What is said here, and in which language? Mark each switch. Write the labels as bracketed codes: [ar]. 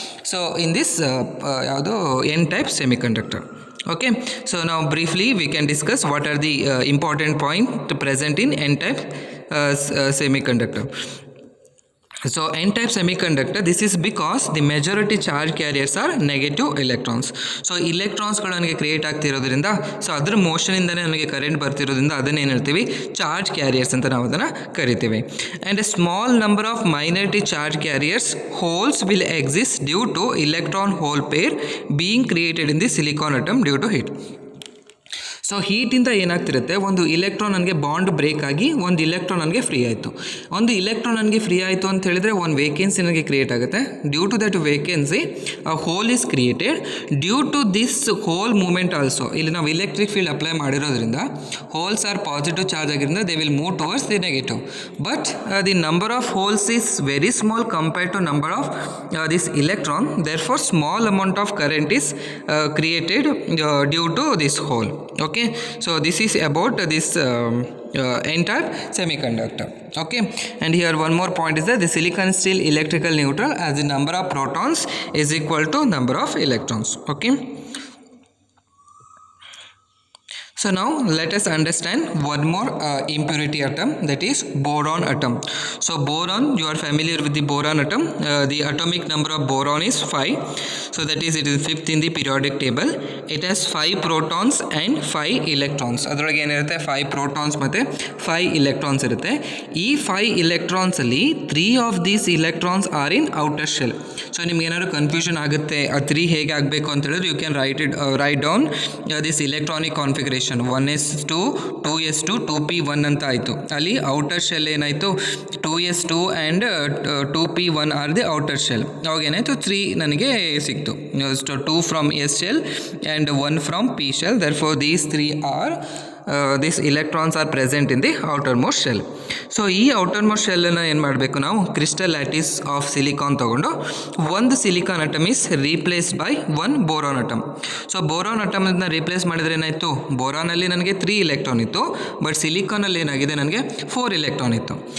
[en] So in this n type semiconductor. Okay, so now briefly we can discuss what are the important point present in n type semiconductor. So n type semiconductor, this is because the majority charge carriers are negative electrons. [kn] So electrons ಗಳು ನನಗೆ create ಆಗ್ತಿರೋದ್ರಿಂದ, so ಅದರ motion ಇಂದನೇ ನನಗೆ current ಬರ್ತಿರೋದ್ರಿಂದ ಅದನ್ನ ಏನು ಹೇಳ್ತೀವಿ, charge carriers ಅಂತ ನಾವು ಅದನ್ನು ಕರಿತೀವಿ. [en] And a small number of minority charge carriers holes will exist due to electron hole pair being created in the silicon atom due to heat. [kn] So ಹೀಟಿಂದ ಏನಾಗ್ತಿರುತ್ತೆ, ಒಂದು ಇಲೆಕ್ಟ್ರಾನ್ ನನಗೆ ಬಾಂಡ್ ಬ್ರೇಕ್ ಆಗಿ ಒಂದು electron ನನಗೆ free ಆಯಿತು. ಒಂದು electron ನನಗೆ free ಆಯಿತು ಅಂತ ಹೇಳಿದ್ರೆ ಒಂದು ವೇಕೆನ್ಸಿ ನನಗೆ ಕ್ರಿಯೇಟ್ ಆಗುತ್ತೆ. [en] Due to that vacancy a hole is created. Due to this hole movement also, [kn] ಇಲ್ಲಿ ನಾವು ಇಲೆಕ್ಟ್ರಿಕ್ ಫೀಲ್ಡ್ ಅಪ್ಲೈ ಮಾಡಿರೋದ್ರಿಂದ [en] Holes are positive charge ಆಗಿರೋದ್ರಿಂದ they will move towards the negative. But the number of holes is very small compared to number of this electron. Therefore small amount of current is created due to this hole. Okay, so this is about this n-type semiconductor. Okay, and here one more point is that the silicon is still electrical neutral as the number of protons is equal to number of electrons. Okay, so now let us understand one more impurity atom, that is boron atom. So boron, you are familiar with the boron atom. The atomic number of boron is 5. So that is, it is 5th in the periodic table. It has 5 protons and 5 electrons. [kn] ಅದರೊಳಗೆ ಏನಿರುತ್ತೆ, 5 protons ಮತ್ತು 5 electrons ಇರುತ್ತೆ. ಈ 5 electrons ಅಲ್ಲಿ [en] 3 of these electrons are in outer shell. [kn] So ನಿಮ್ಗೆ ಏನಾದ್ರು confusion ಆಗುತ್ತೆ ಆ 3 ಹೇಗೆ ಆಗಬೇಕು ಅಂತ ಹೇಳಿದ್ರೆ, [en] You can write down this electronic configuration. [kn] 1s2 2s2 2p1 ಅಂತ ಆಯಿತು. ಅಲ್ಲಿ ಔಟರ್ ಶೆಲ್ ಏನಾಯಿತು, [en] 2s2 and 2p1 are the outer shell. [kn] ಅವಾಗ ಏನಾಯಿತು, 3 ನನಗೆ ಸಿಕ್ತು. [en] 2 from S shell and 1 from P shell. therefore these 3 are these electrons are present in the outermost shell. [kn] So ಈ outermost ಶೆಲ್ಲನ್ನು ಏನು ಮಾಡಬೇಕು, ನಾವು ಕ್ರಿಸ್ಟಲ್ ಲ್ಯಾಟಿಸ್ ಆಫ್ ಸಿಲಿಕಾನ್ ತೊಗೊಂಡು ಒಂದು silicon atom [en] Is replaced by 1 boron atom. [kn] So boron ಅಟಮನ್ನು replace ಮಾಡಿದರೆ ಏನಾಯಿತು, ಬೋರಾನಲ್ಲಿ ನನಗೆ 3 electron ಇತ್ತು, ಬಟ್ ಸಿಲಿಕಾನಲ್ಲಿ ಏನಾಗಿದೆ ನನಗೆ 4 ಇಲೆಕ್ಟ್ರಾನ್ ಇತ್ತು.